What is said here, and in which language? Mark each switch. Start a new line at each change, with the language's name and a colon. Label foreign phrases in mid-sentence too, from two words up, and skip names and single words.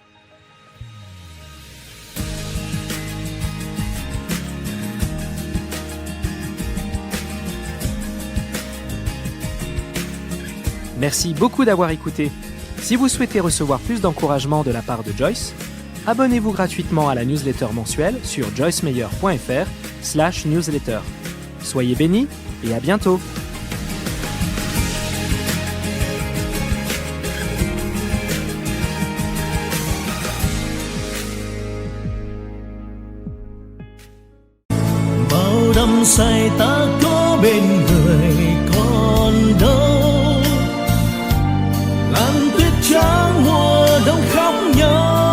French: Merci beaucoup d'avoir écouté. Si vous souhaitez recevoir plus d'encouragement de la part de Joyce, abonnez-vous gratuitement à la newsletter mensuelle sur joycemeyer.fr/newsletter. Soyez bénis et à bientôt.
Vietnamese: Bao đắm say ta có bên người còn đâu, làn tuyết trắng mùa đông khóc nhau.